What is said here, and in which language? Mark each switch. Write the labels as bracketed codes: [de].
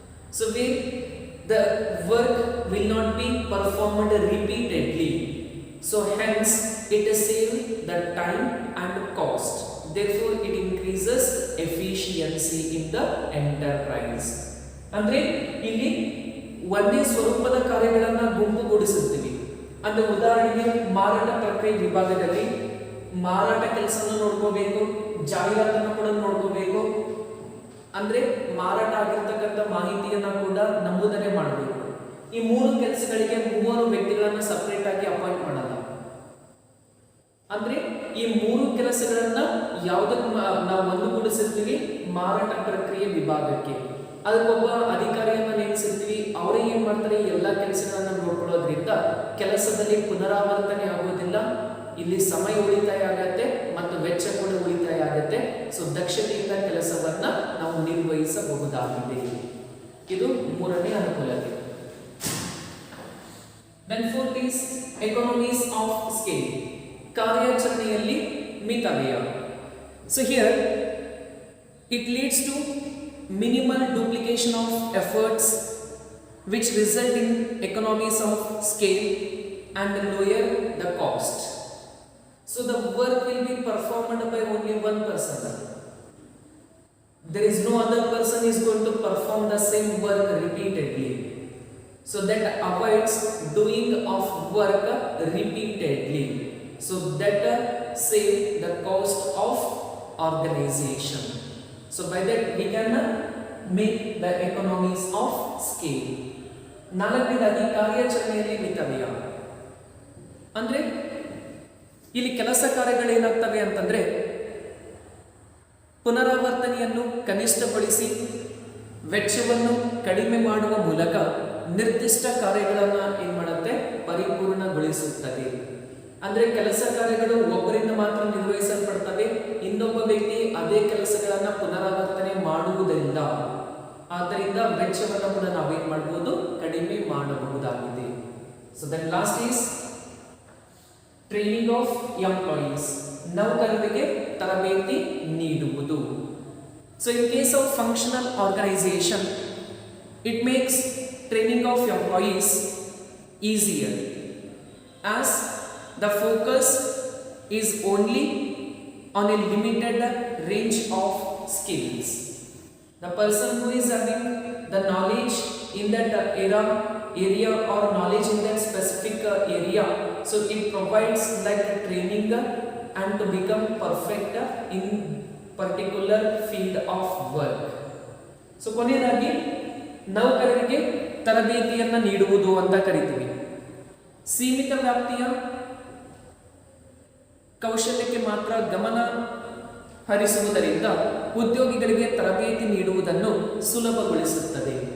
[en] So the work will not be performed repeatedly. So hence it saves the time and cost. Therefore it increases efficiency in the enterprise. [kn] ಅಂದ್ರೆ ಇಲ್ಲಿ ಒಂದೇ ಸ್ವರೂಪದ ಕಾರ್ಯಗಳನ್ನು ಗುಂಪುಗೂಡಿಸುತ್ತೀವಿ. ಅಂದ್ರೆ ಉದಾಹರಣೆಗೆ ಮಾರಾಟ ಪ್ರಕ್ರಿಯೆ ವಿಭಾಗದಲ್ಲಿ ಮಾರಾಟ ಕೆಲಸವನ್ನು ನೋಡ್ಕೋಬೇಕು, ಜಾಹೀರಾತನ್ನು ಕೂಡ ನೋಡ್ಕೋಬೇಕು. ಅಂದ್ರೆ ಮಾರಾಟ ಆಗಿರ್ತಕ್ಕಂಥ ಮಾಹಿತಿಯನ್ನ ಕೂಡ ನಮೂದನೆ ಮಾಡಬೇಕು. ಈ ಮೂರು ಕೆಲಸಗಳಿಗೆ ಮೂವರು ವ್ಯಕ್ತಿಗಳನ್ನ ಸಪರೇಟ್ ಆಗಿ ಅಪಾಯಿಂಟ್ ಮಾಡಲ್ಲ. ಅಂದ್ರೆ ಈ ಮೂರು ಕೆಲಸಗಳನ್ನ ಯಾವುದಕ್ಕೆ ನಾವು ಒಂದುಗೂಡಿಸಿರ್ತೀವಿ, ಮಾರಾಟ ಪ್ರಕ್ರಿಯೆ ವಿಭಾಗಕ್ಕೆ ಅದಕ್ಕೊಬ್ಬ ಅಧಿಕಾರಿಯನ್ನ ನೇಮಿಸಿರ್ತೀವಿ. ಅವರೇ ಏನ್ ಮಾಡ್ತಾರೆ, ಎಲ್ಲ ಕೆಲಸಗಳನ್ನ ನೋಡ್ಕೊಳ್ಳೋದ್ರಿಂದ ಕೆಲಸದಲ್ಲಿ ಪುನರಾವರ್ತನೆ ಆಗೋದಿಲ್ಲ, ಇಲ್ಲಿ ಸಮಯ ಉಳಿತಾಯ ಆಗತ್ತೆ ಮತ್ತು ವೆಚ್ಚ ಕೂಡ ಉಳಿತಾಯ ಆಗತ್ತೆ. ಸೊ ದಕ್ಷತೆಯಿಂದ ಕೆಲಸವನ್ನ ನಾವು ನಿರ್ವಹಿಸಬಹುದಾಗಿದೆ. ಇದು ಮೂರನೇ ಅನುಕೂಲತೆ. [en] Then fourth is economies of scale. [kn] ಕಾರ್ಯಾಚರಣೆಯಲ್ಲಿ ಮಿತವ್ಯಯ. [en] So here it leads to minimal duplication of efforts which result in economies of scale and lower the cost. So the work will be performed by only one person. There is no other person is going to perform the same work repeatedly. So that avoids doing of work repeatedly. So that save the cost of organization. So by that we can make the economies of scale. [kn] ನಾಲ್ಕನೇದಾಗಿ ಕಾರ್ಯಾಚರಣೆಯಲ್ಲಿ ಮಿತವ್ಯಯ. ಅಂದ್ರೆ ಇಲ್ಲಿ ಕೆಲಸ ಕಾರ್ಯಗಳೇನಾಗ್ತವೆ ಅಂತಂದ್ರೆ ಪುನರಾವರ್ತನೆಯನ್ನು ಕನಿಷ್ಠಗೊಳಿಸಿ ವೆಚ್ಚವನ್ನು ಕಡಿಮೆ ಮಾಡುವ ಮೂಲಕ ನಿರ್ದಿಷ್ಟ ಕಾರ್ಯಗಳನ್ನು ಏನ್ ಮಾಡುತ್ತೆ, ಪರಿಪೂರ್ಣಗೊಳಿಸುತ್ತದೆ. ಅಂದ್ರೆ ಕೆಲಸ ಕಾರ್ಯಗಳು ಒಬ್ಬರಿಂದ ಮಾತ್ರ ನಿರ್ವಹಿಸಲ್ಪಡ್ತವೆ, ಇನ್ನೊಬ್ಬ ವ್ಯಕ್ತಿ ಅದೇ ಕೆಲಸಗಳನ್ನ ಪುನರಾವರ್ತನೆ ಮಾಡುವುದರಿಂದ ಆದ್ದರಿಂದ ವೆಚ್ಚವನ್ನು ಕೂಡ ನಾವೇನ್ ಮಾಡಬಹುದು, ಕಡಿಮೆ ಮಾಡಬಹುದಾಗಿದೆ. [en] so then last is training of employees, [kn] ನೌಕರರಿಗೆ ತರಬೇತಿ ನೀಡುವುದು. [en] So in case of functional organisation, it makes training of employees easier as the focus is only on a limited range of skills. The person who is having the knowledge in that area or knowledge in that specific area, so it provides like a training and to become perfect in particular field of work. [kn] So ಕೊನೆಯದಾಗಿ ನೌಕರರಿಗೆ ತರಬೇತಿಯನ್ನು ನೀಡುವುದು ಅಂತ ಕರಿತೀವಿ. ಸೀಮಿತ ವ್ಯಾಪ್ತಿಯ ಕೌಶಲ್ಯಕ್ಕೆ ಮಾತ್ರ ಗಮನ ಹರಿಸುವುದರಿಂದ ಉದ್ಯೋಗಿಗಳಿಗೆ ತರಬೇತಿ ನೀಡುವುದನ್ನು ಸುಲಭಗೊಳಿಸುತ್ತದೆ.